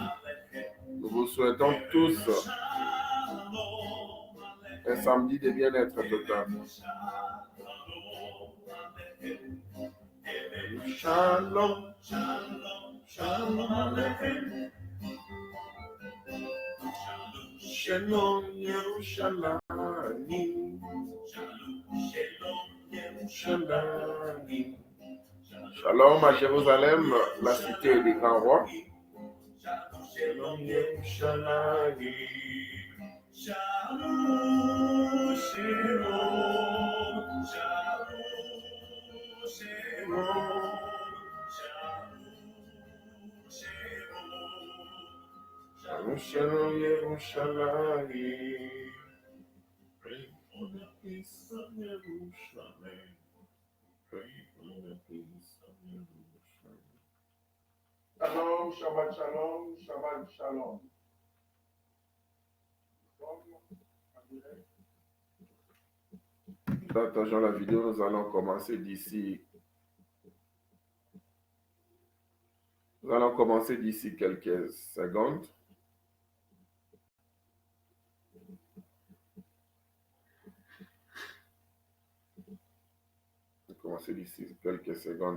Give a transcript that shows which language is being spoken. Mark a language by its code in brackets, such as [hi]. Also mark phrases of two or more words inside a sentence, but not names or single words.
[fr] Nous vous souhaitons tous un samedi de bien-être total. [he] שלום, שלום עליכם. שלום ירושלים. שלום. [fr] Shalom à Jérusalem, la cité des grands rois. [he] שלום ירושלים. שלום, שלום, שלום, שלום, שלום ירושלים. [en] Pray for the peace of Jerusalem. Pray for the peace of Jerusalem. [he] שלום, שבת שלום, שבת שלום. [fr] Partageons la vidéo, nous allons commencer d'ici Nous allons commencer d'ici quelques secondes. Commencer d'ici quelques secondes.